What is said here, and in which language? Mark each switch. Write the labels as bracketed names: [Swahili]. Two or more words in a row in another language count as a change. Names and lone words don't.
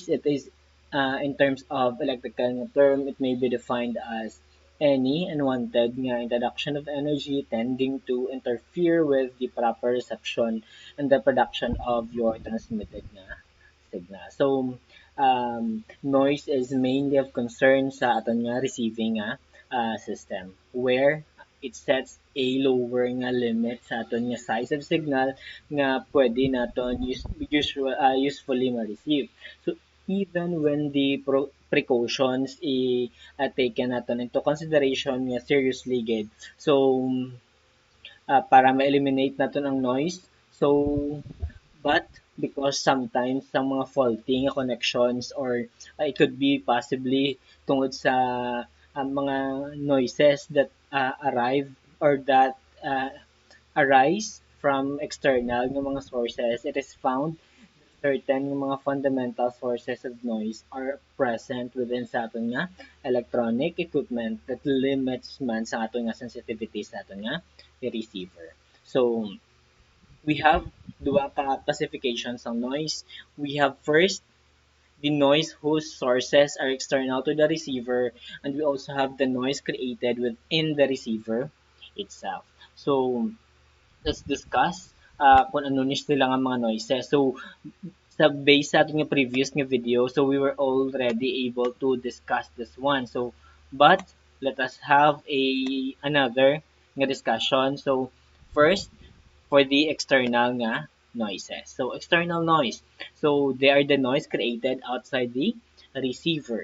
[English] It is, in terms of electrical term, it may be defined as any unwanted nga introduction of energy tending to interfere with the proper reception and the production of your transmitted nga signal. So, noise is mainly of concern [Hiligaynon] sa aton nga [English] receiving system where it sets a lower nga limit [Hiligaynon] sa aton nga [English] size of signal [Hiligaynon] nga pwede naton [English] usefully ma-receive. So even when the precautions taken naton into consideration nga seriously gid. [Hiligaynon] So para ma-eliminate naton ang noise. [English] So but because sometimes [Hiligaynon] sa mga [English] faulty nga connections or it could be possibly [Hiligaynon] tungod sa mga [English] noises that arrive or that arise from external ng mga sources, it is found certain ng mga fundamental sources of noise are present within [Hiligaynon] sa aton nga [English] electronic equipment that limits [Hiligaynon] man sa aton nga [English] sensitivity [Hiligaynon] sa aton nga [English] receiver. So, we have [Hiligaynon] dua ka [English] classifications ng noise. We have first the noise whose sources are external to the receiver, and we also have the noise created within the receiver itself. So, let's discuss [Hiligaynon] kung ano ni sila nga mga [English] noises. [Hiligaynon] So, sa base sa ating previous nga video, [English] so we were already able to discuss this one. So, but let us have another nga discussion. So, first, for the external nga noises. So, external noise. So, they are the noise created outside the receiver.